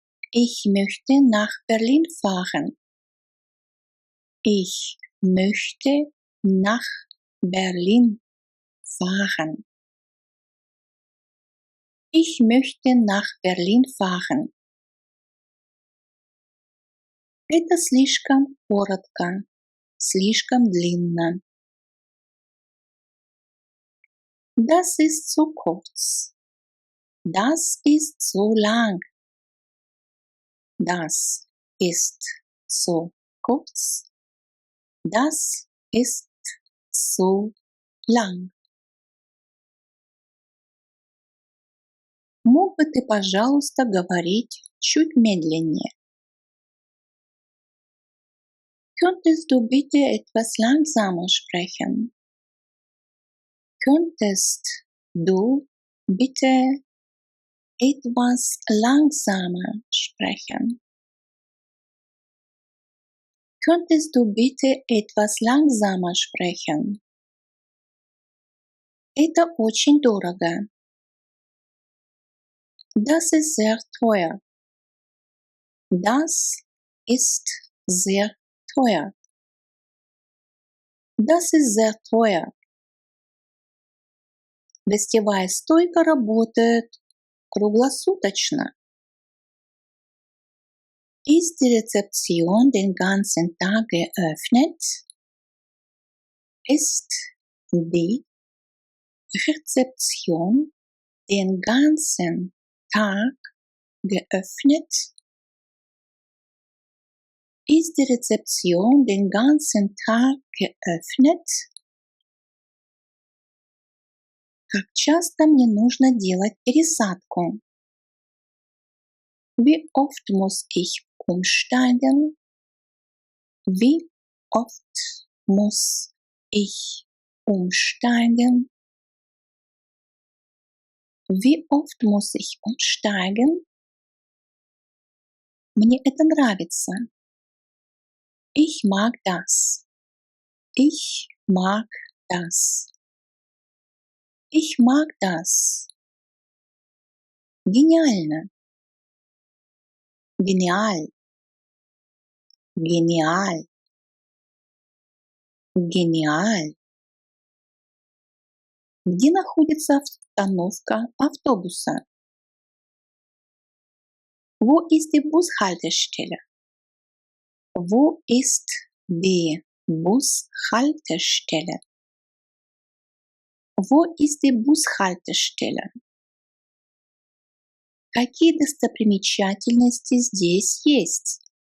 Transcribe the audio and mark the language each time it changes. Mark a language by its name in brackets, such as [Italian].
[German] Ich möchte nach Berlin fahren. Ich möchte nach Berlin fahren. Ich möchte nach Berlin fahren. [Russian] Это слишком коротко, слишком длинно. [German] Das ist zu kurz. Das ist zu lang. Das ist zu kurz. Das ist zu lang. [Russian] Мог бы ты, пожалуйста, говорить чуть медленнее? [German] Könntest du bitte etwas langsamer sprechen? Könntest du bitte etwas langsamer sprechen? Könntest du bitte etwas langsamer sprechen? [Russian] Это очень дорого. [German] Das ist sehr teuer. Das ist sehr teuer. Das ist sehr teuer. [Russian] Гостевая стойка работает круглосуточно. [German] Ist die Rezeption den ganzen Tag geöffnet? Ist die Rezeption den ganzen Tag geöffnet? Ist die Rezeption den ganzen Tag geöffnet? [Russian] Как часто мне нужно делать пересадку? [German] Wie oft muss ich umsteigen? Wie oft muss ich umsteigen? Wie oft muss ich umsteigen? [Russian] Мне это нравится. [German] Ich mag das. Ich mag das. Ich mag das. Geniально. Genial. Genial. Genial. [Russian] Где находится остановка автобуса? [German] Wo ist die Bushaltestelle? Wo ist die Bushaltestelle? Wo ist die Bushaltestelle? [Russian] Какие достопримечательности здесь есть?